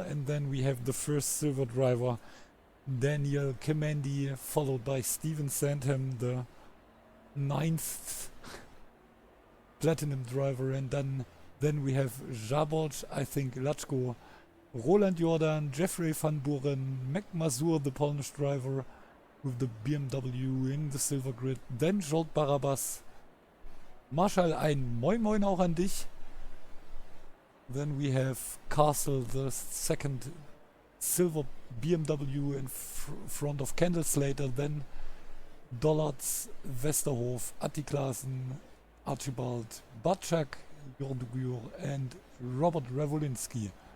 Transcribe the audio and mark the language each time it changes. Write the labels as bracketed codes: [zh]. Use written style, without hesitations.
[en] And then we have the first silver driver, Daniel Kemendi, followed by Steven Sandham, the 9th platinum driver. And then we have Jaborj, I think Lachko, Roland Jordan, Jeffrey van Buren, Mac Mazur, the Polish driver with the BMW in the silver grid. Then Jolt Barabas. [de] Marshall, ein Moin Moin auch an dich. [en] Then we have Castle, the second silver BMW in front of Kendall Slater. Then Dollards, Westerhof, Attiklasen, Archibald, Batschak, Jordugur and Robert Revolinsky.